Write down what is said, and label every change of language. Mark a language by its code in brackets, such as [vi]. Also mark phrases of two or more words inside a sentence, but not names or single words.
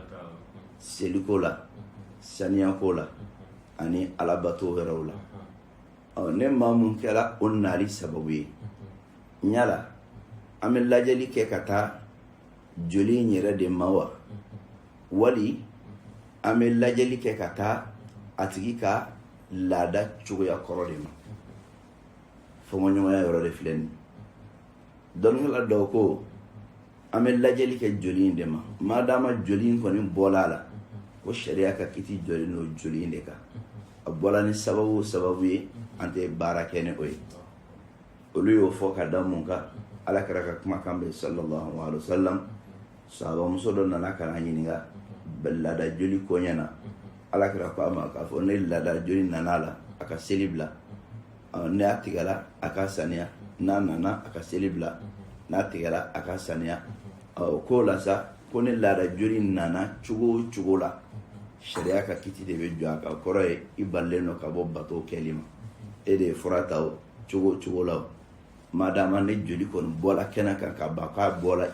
[bm] seliko la saniyako la ani alabato wɛrɛw la ne maa mun kɛra o nali sababu ye ɲala an bɛ lajɛli kɛ ka taa joli in yɛrɛ de ma wa wali an bɛ lajɛli kɛ ka taa a tigi ka laada cogoya kɔrɔ de ma fɔɲɔgɔnya yɔrɔ de filɛ nin dɔnnikɛla dɔw ko an bɛ lajɛli kɛ joli in de ma maadama joli in kɔni bɔla a la ko sariya ka kiti jɔlen n'o joli in de kan a bɔla ni sababu o sababu ye an tɛ baara kɛ ni o ye olu y'o fɔ ka da mun kan alakira ka kumakan bɛ [ar] صلى الله عليه وسلم [bm] sahabamuso dɔ nana ka na ɲininka laada joli ko ɲɛna alakira ko a ma k'a fɔ ne laada joli nana a la a ka seli bila ne a tigɛla a ka saniya n'a nana a ka seli bila n'a tigɛla a ka saniya o ko la sa ko ne laada joli nana cogo o cogo la sariya ka kiti de bɛ jɔ a kan kɔrɔ ye i balilen don ka bɔ bato kɛli ma e de ye fura ta o cogo o cogo la o madama ne joli kɔni bɔla kɛnɛ kan ka ban k'a bɔla